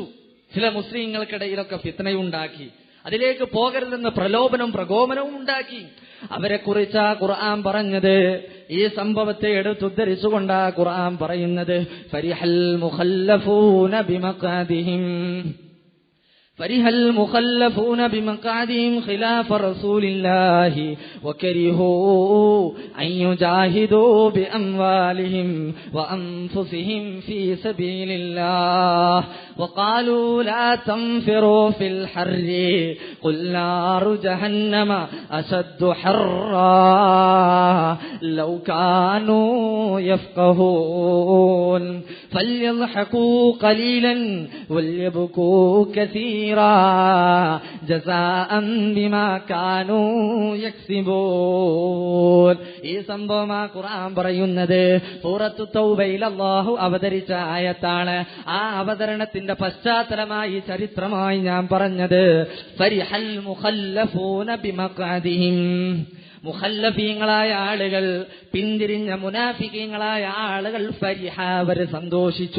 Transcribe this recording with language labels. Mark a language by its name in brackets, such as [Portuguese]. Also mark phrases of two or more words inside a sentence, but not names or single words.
[Malayalam] ചില മുസ്ലിങ്ങൾക്കിടയിലൊക്കെ ഫിത്നയുണ്ടാക്കി, അതിലേക്ക് പോകരുതെന്ന് പ്രലോഭനവും പ്രകോപനവും ഉണ്ടാക്കി. അവരെ കുറിച്ചാ ഖുർആൻ പറഞ്ഞത്. ഈ സംഭവത്തെ എടുത്തുദ്ധരിച്ചുകൊണ്ടാ ഖുർആൻ പറയുന്നത്, [Arabic] فرح المخلفون بمقعدهم فرح المخلفون بمقعدهم خلاف رسول الله وكرهوا أن يجاهدوا بأموالهم وأنفسهم في سبيل الله وقالوا لا تنفروا في الحر قل نار جهنم أشد حرا لو كانوا يفقهون فليضحكوا قليلا وليبكوا كثيرا كثيرا جزاء بما كانوا يكسبون. [Malayalam] ഈ സംഭവം ആ ഖുർആൻ പറയുന്നത് സൂറത്തു തൗബയിൽ അല്ലാഹു അവതരിച്ച ആയത്താണ്. ആ അവതരണത്തിന്റെ പശ്ചാത്തലമായി ചരിത്രമായി ഞാൻ പറഞ്ഞത് [Arabic] فرح المخلفون بمقعدهم, [Malayalam] മുഖല്ലഫീങ്ങളായ ആളുകൾ, പിന്തിരിഞ്ഞ മുനാഫിക്കീങ്ങളായ ആളുകൾ ഫരിഹ, അവർ സന്തോഷിച്ചു.